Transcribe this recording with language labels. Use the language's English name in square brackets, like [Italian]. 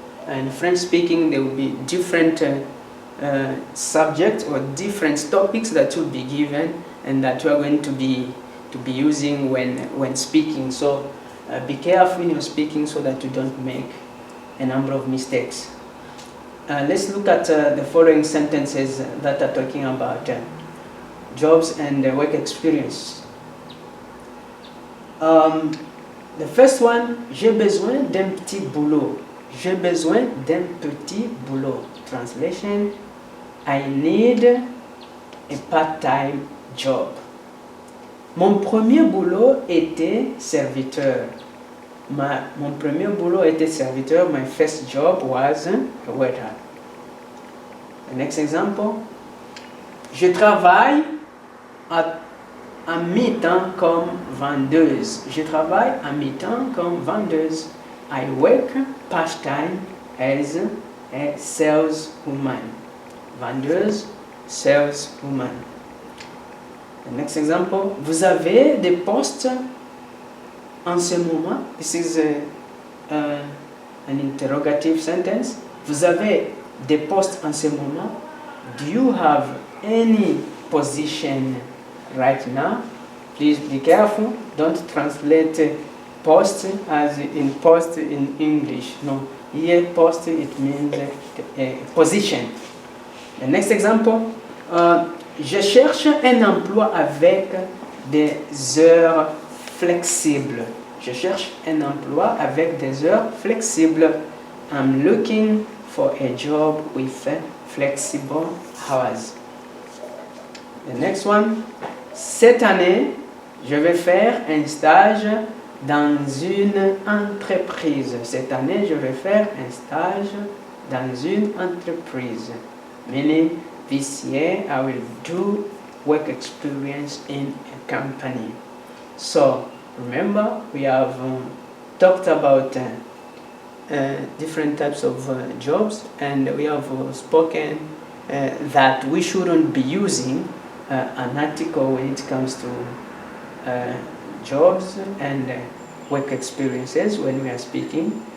[English] And French speaking, there will be different subjects or different topics that will be given and that you are going to be using when speaking. So be careful in your speaking so that you don't make a number of mistakes. Let's look at the following sentences that are talking about jobs and work experience. The first one, [French] j'ai besoin d'un petit boulot. J'ai besoin d'un petit boulot. [English] Translation, I need a part-time job. [French] Mon premier boulot était serviteur. Mon premier boulot était serviteur. [English] My first job was a waiter. The next example, [French] je travaille à mi-temps comme vendeuse. Je travaille à mi-temps comme vendeuse. [English] I work part-time as a saleswoman. [French] Vendeuse, [English] saleswoman. The next example, [French] vous avez des postes en ce moment? [English] This is an interrogative sentence. [French] Vous avez des postes en ce moment? [English] Do you have any position right now? Please be careful. Don't translate post as in post in English. No, here post it means a position. The next example, [French] je cherche un emploi avec des heures flexibles. Je cherche un emploi avec des heures flexibles. [English] I'm looking for a job with flexible hours. The next one, [French] cette année, je vais faire un stage dans une entreprise. Cette année, je vais faire un stage dans une entreprise. [English] Meaning, this year I will do work experience in a company. So, remember, we have talked about different types of jobs, and we have spoken that we shouldn't be using an article when it comes to jobs and work experiences when we are speaking.